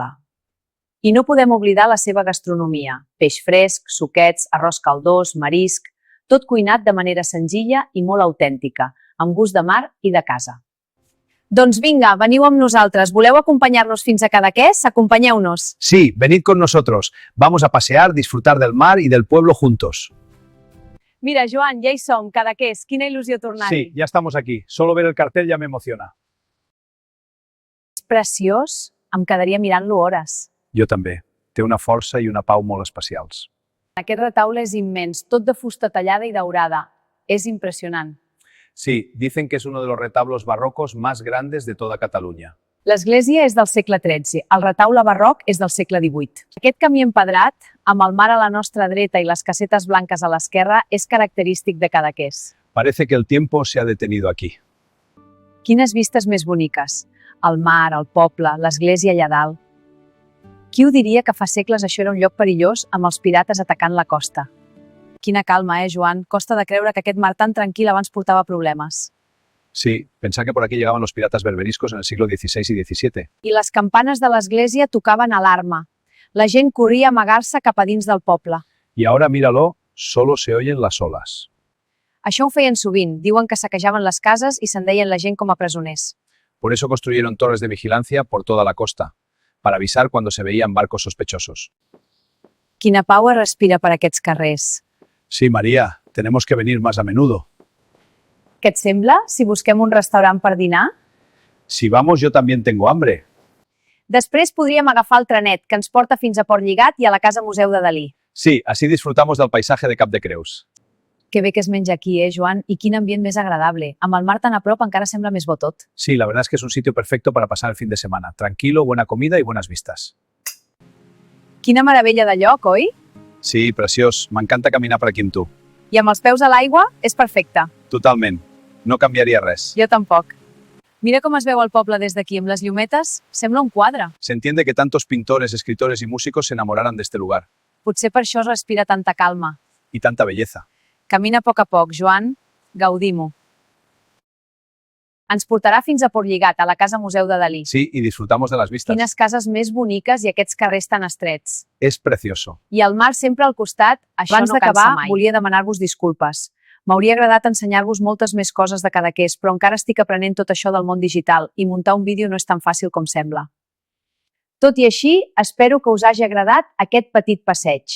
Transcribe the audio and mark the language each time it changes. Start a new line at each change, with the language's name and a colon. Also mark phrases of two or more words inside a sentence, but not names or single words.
Catalan: I no podem oblidar la seva gastronomia: peix fresc, suquets, arròs caldós, marisc, tot cuinat de manera senzilla i molt autèntica, amb gust de mar i de casa. Doncs vinga, veniu amb nosaltres. Voleu acompanyar-nos fins a Cadaqués? Acompanyeu-nos.
Spanish: Sí, venid con nosotros. Vamos a pasear, disfrutar del mar y del pueblo juntos.
Catalan: Mira, Joan, ja hi som, Cadaqués. Quina il·lusió tornar-hi.
Spanish: Sí, ya estamos aquí. Solo ver el cartel ya me emociona.
Catalan: És preciós. Em quedaria mirant-lo hores. Jo també. Té una força i una pau molt especials. Aquest retaule és immens, tot de fusta tallada i daurada. És impressionant.
Spanish: Sí, dicen que es uno de los retablos barrocos más grandes de toda Catalunya.
Catalan: L'església és del segle XIII, el retaule barroc és del segle XVIII. Aquest camí empedrat, amb el mar a la nostra dreta i les casetes blanques a l'esquerra, és característic de Cadaqués.
Spanish: Parece que el tiempo se ha detenido aquí.
Catalan: Quines vistes més boniques. El mar, el poble, l'església allà dalt. Qui ho diria que fa segles això era un lloc perillós amb els pirates atacant la costa? Quina calma, Joan? Costa de creure que aquest mar tan tranquil abans portava problemes.
Spanish: Sí, pensar que por aquí llegaban los piratas berberiscos en el siglo XVI y XVII.
Catalan: I les campanes de l'església tocaven alarma. La gent corria a amagar-se cap a dins del poble.
Spanish: Y ahora míralo, solo se oyen las olas.
Catalan: Això ho feien sovint. Diuen que saquejaven les cases i s'endeien la gent com a presoners.
Spanish: Por eso construyeron torres de vigilancia por toda la costa, para avisar cuando se veían barcos sospechosos.
Catalan: Quina pau es respira per aquests carrers.
Spanish: Sí, María, tenemos que venir más a menudo.
Catalan: Què et sembla, si busquem un restaurant per dinar?
Spanish: Si vamos, yo también tengo hambre.
Catalan: Després podríem agafar el trenet, que ens porta fins a Port Lligat i a la Casa Museu de Dalí.
Spanish: Sí, así disfrutamos del paisaje de Cap de Creus.
Catalan: Que bé que es menja aquí, Joan? I quin ambient més agradable. Amb el mar tan a prop encara sembla més bo tot.
Spanish: Sí, la verdad es que es un sitio perfecto para pasar el fin de semana. Tranquilo, buena comida y buenas vistas.
Catalan: Quina meravella de lloc, oi? Sí, preciós. M'encanta caminar per aquí amb tu. I amb els peus a l'aigua és perfecte. Totalment. No canviaria res. Jo tampoc. Mira com es veu el poble des d'aquí, amb les llumetes. Sembla un quadre.
Spanish: Se entiende que tantos pintores, escritores y músicos se enamoraran de este lugar.
Catalan: Potser per això es respira tanta calma.
Spanish: Y tanta belleza.
Catalan: Camina a poc, Joan. Gaudim-ho. Ens portarà fins a Port Lligat, a la Casa Museu de Dalí.
Spanish: Sí, y disfrutamos de las vistas.
Catalan: Quines cases més boniques i aquests carrers tan estrets.
Spanish: Es precioso.
Catalan: I el mar sempre al costat, això Abans no d'acabar, cansa mai. Volia demanar-vos disculpes. M'hauria agradat ensenyar-vos moltes més coses de Cadaqués, però encara estic aprenent tot això del món digital i muntar un vídeo no és tan fàcil com sembla. Tot i així, espero que us hagi agradat aquest petit passeig.